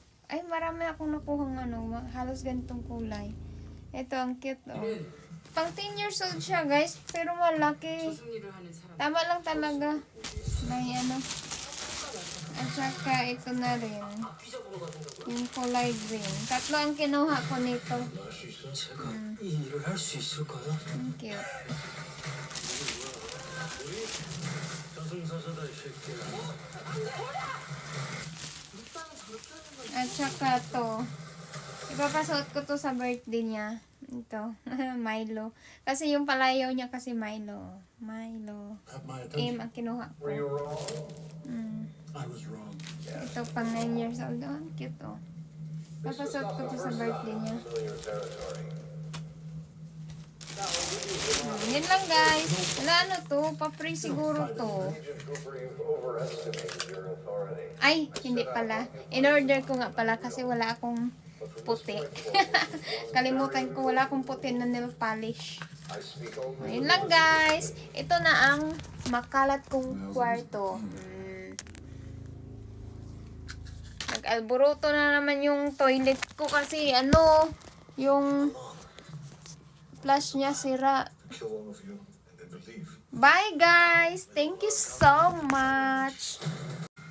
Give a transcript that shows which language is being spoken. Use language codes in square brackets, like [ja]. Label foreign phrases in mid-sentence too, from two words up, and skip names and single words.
[tl] Ay, marami akong nakuhang halos ganitong kulay. Ito, ang cute, oh. Pang 10 [en] years old [tl] siya, guys, pero malaki. Tama lang talaga. May At saka, ito na rin. Yung kulay green. Tatlo ang kinuha ko nito. [ko] 이 일을 할 수 있을까요? [tl] Ang cute. [ko] 저승사자다 이 새끼야. [tl] At saka to. Ipapasuot ko to sa birthday niya. Ito. Milo. Kasi yung palayaw niya kasi Milo. Milo. [en] Have my attention. [tl] Ang kinuha ko. [en] Were you wrong? I was wrong. [tl] Ito pang 9 [en] years old. [tl] Oh, ang cute, oh. Papasuot ko to sa birthday niya. Yun lang, guys. Wala to. Pa-free siguro to. Ay, hindi pala. In-order ko nga pala kasi wala akong puti. Kalimutan ko, wala akong puti na nail polish. Yun lang, guys. Ito na ang makalat kong kwarto. Nag-alburuto na naman yung toilet ko kasi yung flush niya sira. [en] Bye, guys. Thank you so much.